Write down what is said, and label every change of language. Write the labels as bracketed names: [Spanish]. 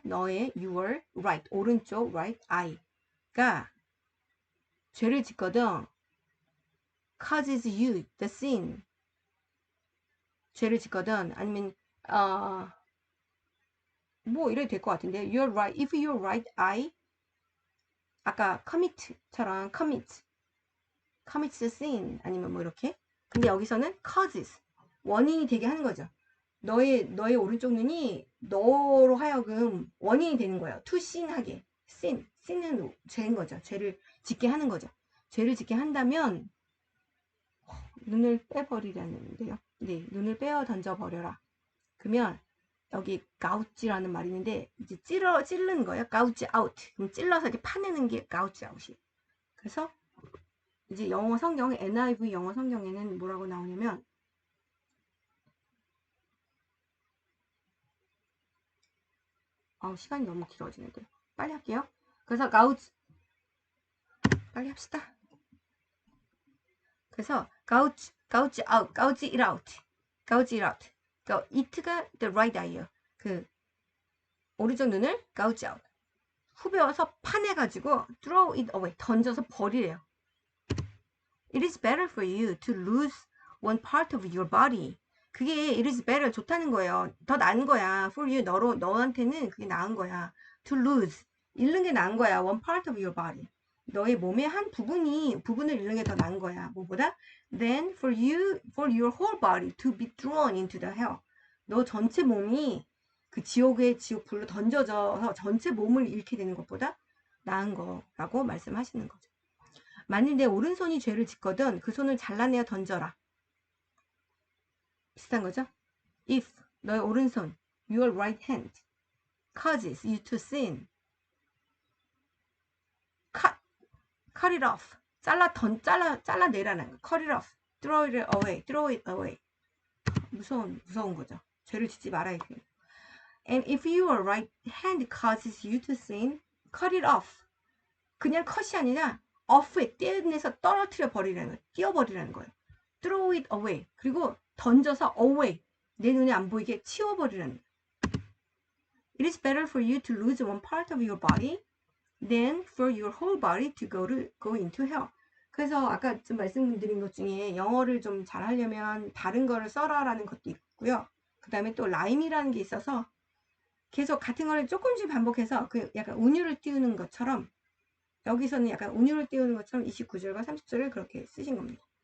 [English] 너의 your right, 오른쪽 right eye가 [Korean] 죄를 짓거든 [English] causes you the sin. [Korean] 죄를 짓거든 아니면 뭐 이래도 될 것 같은데 your right, [English] if your right eye [Korean] 아까 commit처럼 commits sin 아니면 뭐 이렇게 근데 여기서는 causes 원인이 되게 하는 거죠. 너의 오른쪽 눈이 너로 하여금 원인이 되는 거예요. to sin하게 sin은 죄인 거죠. 죄를 짓게 하는 거죠. 죄를 짓게 한다면 눈을 빼버리라는데요. 네, 눈을 빼어 던져버려라. 그러면 여기 가우치라는 말이 있는데 이제 찌르는 거예요. 가우치 아웃. 그럼 찔러서 이렇게 파내는 게 가우치 아웃이. 그래서 이제 영어 성경 NIV 영어 성경에는 뭐라고 나오냐면 시간이 너무 길어지는데 빨리 할게요. 그래서 빨리 합시다. [English] 그래서 gouge it out. [Korean] 그러니까 it가 the right eye예요. 그 오른쪽 눈을 gouge out. 후벼서 파내가지고 [English] throw it away. [Korean] 던져서 버리래요. [English] It is better for you to lose one part of your body. [Korean] 그게 [English] it is better [Korean] 좋다는 거예요. 더 나은 거야. for you 너한테는 그게 나은 거야. to lose 잃는 게 나은 거야. [English] one part of your body. [Korean] 너의 몸의 한 부분을 잃는 게 더 나은 거야. 뭐보다? [English] Then for your whole body to be thrown into the hell. [Korean] 너 전체 몸이 그 지옥 불로 던져져서 전체 몸을 잃게 되는 것보다 나은 거라고 말씀하시는 거죠. 만일 내 오른손이 죄를 짓거든 그 손을 잘라내어 던져라. 비슷한 거죠? [English] If [Korean] 너의 오른손 [English] your right hand causes you to sin, cut it off. [Korean] 잘라내라는 거. [English] cut it off. throw it away. [Korean] 무서운 거죠. 죄를 짓지 말아야 돼요. [English] And if your right hand causes you to sin, cut it off. [Korean] 그냥 컷이 아니라 off에 떼내서 떨어뜨려 버리라는 거예요. 띄워버리라는 거예요. [English] throw it away. [Korean] 그리고 던져서 away. 내 눈에 안 보이게 치워버리라는 거예요. [English] It is better for you to lose one part of your body than for your whole body to go into hell. [Korean] 그래서 아까 좀 말씀드린 것 중에 영어를 좀 잘하려면 다른 거를 써라라는 것도 있고요. 그 다음에 또 라임이라는 게 있어서 계속 같은 거를 조금씩 반복해서 그 약간 운율을 띄우는 것처럼 여기서는 약간 운율을 띄우는 것처럼 29절과 30절을 그렇게 쓰신 겁니다.